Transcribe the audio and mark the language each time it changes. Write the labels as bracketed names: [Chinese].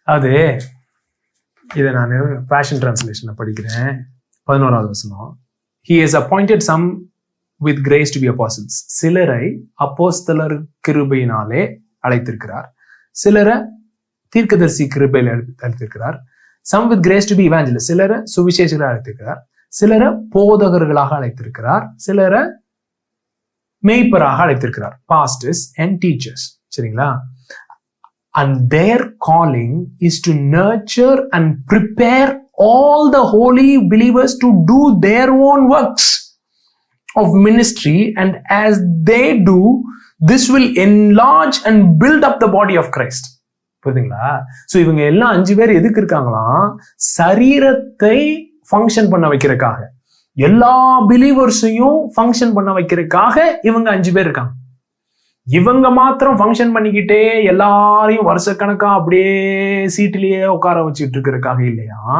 [Tamil] அது இதை நான் பேஷன் டிரான்ஸ்லேஷன்ல படிக்கிறேன். 11வது வசனம். [English] He has appointed some with grace to be apostles. [Tamil] சிலரை அப்போஸ்தலர் கிருபையினாலே அழைத்திருக்கிறார், சிலரை தீர்க்கதரிசி கிருபையில் அழைத்திருக்கிறார். [English] Some with grace to be evangelists, [Tamil] சிலரை சுவிசேஷகராக அழைத்திருக்கிறார், சிலரை போதகர்களாக அழைத்திருக்கிறார், சிலரை மேய்ப்பராக அழைத்திருக்கிறார், [English] pastors and teachers. [Tamil] சரிங்களா? [English] And their calling is to nurture and prepare all the holy believers to do their own works of ministry, and as they do, this will enlarge and build up the body of Christ. [Tamil] புரியுதுங்களா? So இவங்க எல்லாம் 5 பேர் எதுக்கு இருக்காங்களாம்? சரீரத்தை function பண்ண வைக்கிறதுக்காக, எல்லா பிலீவர்ஸையும் ஃபங்க்ஷன் பண்ண வைக்கிறதுக்காக இவங்க 5 பேர் இருக்காங்க. இவங்க மாத்திரம் ஃபங்க்ஷன் பண்ணிக்கிட்டே எல்லாரையும் வருஷக்கணக்கா அப்படியே சீட்டிலேயே உட்கார வச்சுட்டு இருக்கிறதுக்காக இல்லையா.